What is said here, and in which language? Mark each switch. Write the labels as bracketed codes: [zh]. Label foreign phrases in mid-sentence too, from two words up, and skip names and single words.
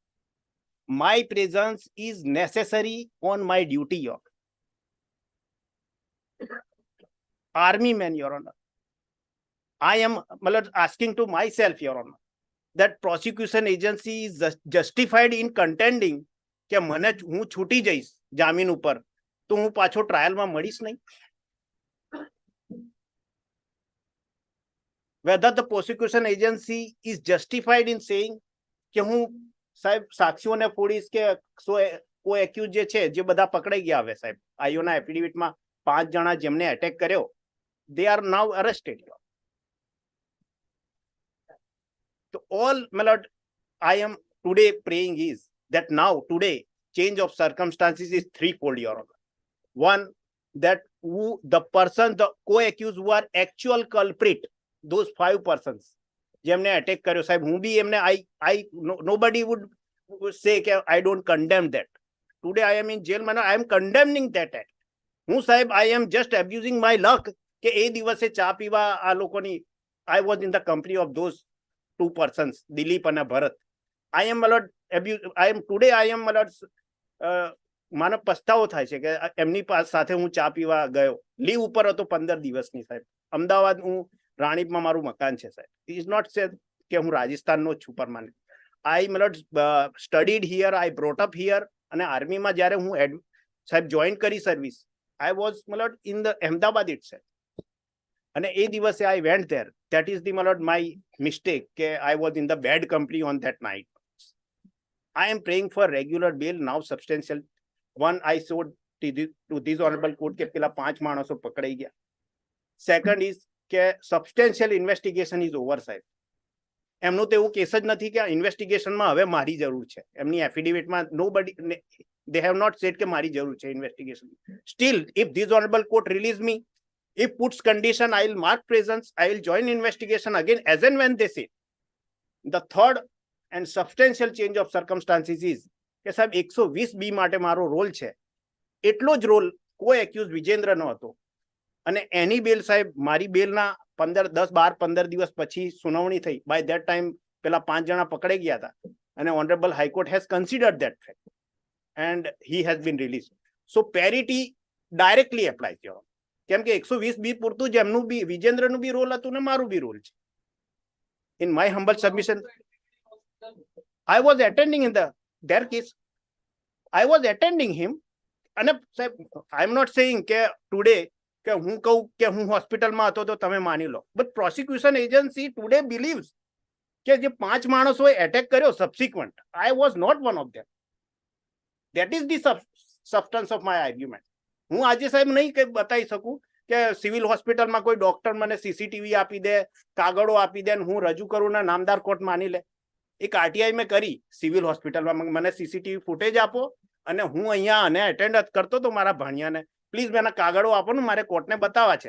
[en] My presence is necessary on my duty, Your Honor. Army man, Your Honor. I am, my lord, asking to myself, Your Honor, that prosecution agency is justified in contending [gu] કે મને હું છૂટી જઈશ જામીન ઉપર તો હું પાછો ટ્રાયલમાં મળીશ નહીં. [en] Whether the prosecution agency is justified in saying [gu] કે હું સાહેબ સાક્ષીઓને ફોડીશ કે કોઈ એક્યુઝ જે છે જે બધા પકડાઈ ગયા હવે સાહેબ આઈઓના એફિડેવિટમાં 5 જણા જેમને એટેક કર્યો, [en] they are now arrested. So all, my lord, I am today praying is that now today change of circumstances is threefold, Your Honor. One, that the person, the co-accused who are actual culprit, those 5 persons, [gu] જેમને અટેક કર્યો સાહેબ, હું બી એમને [en] nobody would say [gu] કે [en] I don't condemn that. Today I am in jail, man, I am condemning that act. [gu] હું સાહેબ, [en] I am just abusing my luck [gu] કે એ દિવસે ચા પીવા આ લોકોની, [en] I was in the company of those 2 persons, Dilip and Bharat. I am, my lord, today I am, my lord, [gu] મને પસ્તાવો થાય છે કે એમની સાથે હું ચા પીવા ગયો. લીવ ઉપર હતો 15 દિવસની સાહેબ. અમદાવાદ હું રાણીપમાં મારું મકાન છે સાહેબ. [en] It is not said [gu] કે હું રાજસ્થાનનો જ છું પરમાનન્ટ. [en] I મતલબ studied here, I brought up here, [gu] અને આર્મીમાં જ્યારે હું સાહેબ જોઈન કરી સર્વિસ, [en] I was મતલબ in the Ahmedabad itself. [gu] અને એ દિવસે [en] I went there. That is the મતલબ my mistake કે I was in the bad company on that night. I am praying for regular bail now substantial. One, I showed to this honorable court [gu] કે પેલા 5 માણસો પકડાઈ ગયા. [en] Second is કે substantial investigation is over સાહેબ. [gu] એમનું તો એવું કેસ જ નથી કે ઇન્વેસ્ટિગેશનમાં હવે મારી જરૂર છે. એમની એફિડેવિટમાં [en] nobody, they have not said [gu] કે મારી જરૂર છે ઇન્વેસ્ટિગેશન. [en] Still, if this honorable court release me, if puts condition, I will mark presence, I will join investigation again as and when they say. The third and substantial change of circumstances is [gu] કે સાહેબ 120B માટે મારો રોલ છે, એટલો જ રોલ કોઈ એક્યુઝ વિજેન્દ્રનો હતો. અને એની બેલ સાહેબ મારી બેલના 10, 12, 15 દિવસ પછી સુનાવણી થઈ. [en] By that time [gu] પેલા 5 જણા પકડાઈ ગયા હતા અને [en] honorable High Court has considered that fact and he has been release. so parity directly apply [gu] થયો, કેમ કે 120B પૂરતું જ એમનું બી વિજેન્દ્રનું બી રોલ હતું ને મારું બી રોલ છે. [en] In my humble submission, I was attending in their case. I was attending him. [gu] અને સાહેબ, [en] I am not saying [gu] કે today કે હું કહું કે હું હોસ્પિટલમાં હતો તો તમે માની લો, [en] but prosecution agency today believes [gu] કે જે 5 માણસોએ એટેક કર્યો સબસિક્વન્ટ, [en] I was not one of them. That is the substance of my argument. [gu] હું આજે સાહેબ નહીં કંઈ બતાવી શકું કે [en] civil hospitalમાં [gu] કોઈ ડોક્ટર મને સીસીટીવી આપી દે, કાગળો આપી દે, હું રજૂ કરું ને નામદાર કોર્ટ માની લે. એક આરટીઆઈ મેં કરી [en] civil hospitalમાં, [gu] મને [en] CCTV footage [gu] આપો અને હું અહીંયા અને એટેન્ડ કરતો તો મારા ભાણિયાને, પ્લીઝ મેં કાગળો આપો ને મારે કોર્ટને બતાવવા છે.